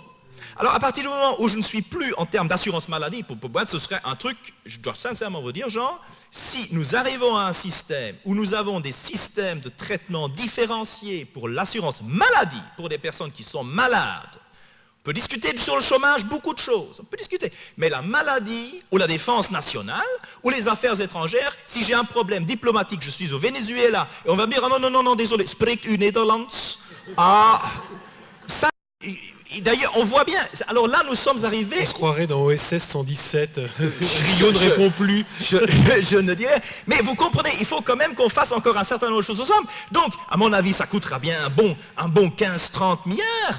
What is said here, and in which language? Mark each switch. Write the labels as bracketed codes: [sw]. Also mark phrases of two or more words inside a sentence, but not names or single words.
[fr] Alors, à partir du moment où je ne suis plus en termes d'assurance maladie, pour moi, ce serait un truc, je dois sincèrement vous dire, Jean, si nous arrivons à un système où nous avons des systèmes de traitement différenciés pour l'assurance maladie, pour des personnes qui sont malades, on peut discuter sur le chômage, beaucoup de choses, on peut discuter, mais la maladie, ou la défense nationale, ou les affaires étrangères, si j'ai un problème diplomatique, je suis au Venezuela, et on va me dire, ah non, désolé, [nl] spreekt u Nederlands? [fr] Ah, ça... D'ailleurs, on voit bien, alors là nous sommes arrivés... On se croirait dans OSS 117, Rio ne répond plus. Je ne dirais... Mais vous comprenez, il faut quand même qu'on fasse encore un certain nombre de choses ensemble. Donc, à mon avis, ça coûtera bien un bon 15-30 milliards.